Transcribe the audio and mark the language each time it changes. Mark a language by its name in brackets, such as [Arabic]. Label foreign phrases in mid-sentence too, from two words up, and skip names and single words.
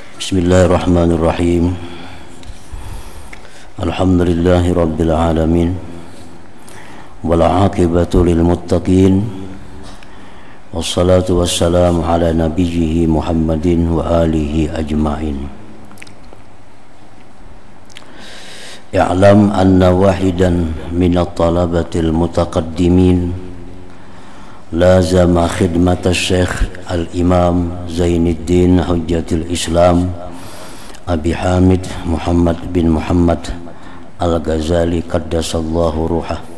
[Arabic] بسم الله الرحمن الرحيم. الحمد لله رب العالمين. والعاقبة للمتقين. والصلاة والسلام على نبيه محمد وآله أجمعين. اعلم أن واحدا من الطلبة المتقدمين لازم خدمة الشيخ الإمام زين الدين حجة الإسلام أبي حامد محمد بن محمد الغزالي قدس الله روحه,